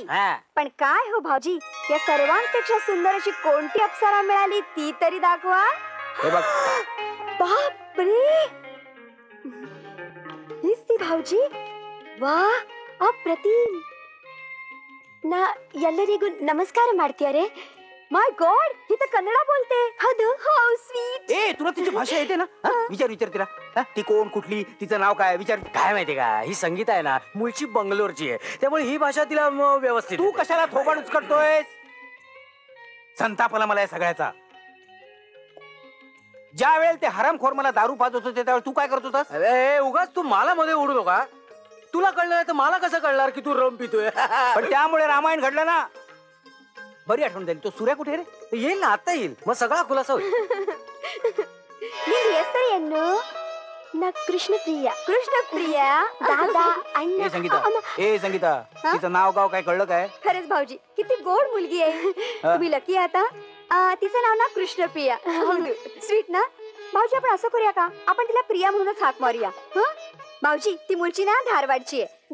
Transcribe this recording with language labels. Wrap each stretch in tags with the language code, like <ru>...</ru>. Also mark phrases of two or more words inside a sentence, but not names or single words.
<mr>पण काय हो भाऊजी, या सर्वांपेक्षा सुंदर अशी कोणती अप्सरा मिळाली ती तरी दाखवा. हे बघ. बापरे, हीच ती भाऊजी? वा, अप्रतिम.</mr> <kn>ना ಎಲ್ಲರಿಗೂ ನಮಸ್ಕಾರ ಮಾಡ್ತೀಯಾರೆ.</kn> <en>My God,</en> <mr>ही तर कन्नडा बोलते. हदू,</mr> <en>How sweet.</en> <mr>ए तुला तिची भाषा येते ना? विचार विचार तिला. ती कोण, कुठली, तिचं नाव काय विचार. काय माहिती का, ही संगीता आहे ना मूळची बंगलोरची आहे, त्यामुळे ही भाषा तिला व्यवस्थित. तू कशाला थोबाड उचकटतोय? संताप आला मला या सगळ्याचा. ज्या वेळेला ते हरामखोर मला दारू पाजत होते त्यावेळेला तू काय करत होतास? अरे उगाच तू मला मध्ये उडू नका. तुला कळलं तर मला कसं कळणार की तू रम पितोय? पण त्यामुळे रामायण घडलं ना. बरी आठवण झाली. तो सूर्या कुठे रे? येईल ना, आता येईल, मग सगळा खुलासा होईल.</mr> <kn>ನಿನ್ನ ಹೆಸರೇನು? ना कृष्णप्रिया.</kn> <mr>कृष्णप्रिया दादा अण्णा. ए संगीता, तिचं नाव गाव काय कळलं काय? खरंच भाऊजी, किती गोड मुलगी आहे. तुम्ही लकी आता. तिचं नाव ना कृष्णप्रिया. स्वीट ना भाऊजी. आपण असं करूया का, आपण तिला प्रिया म्हणूनच हाक मारूया. भाऊजी, ती मुलची ना धारवाडची आहे.</mr>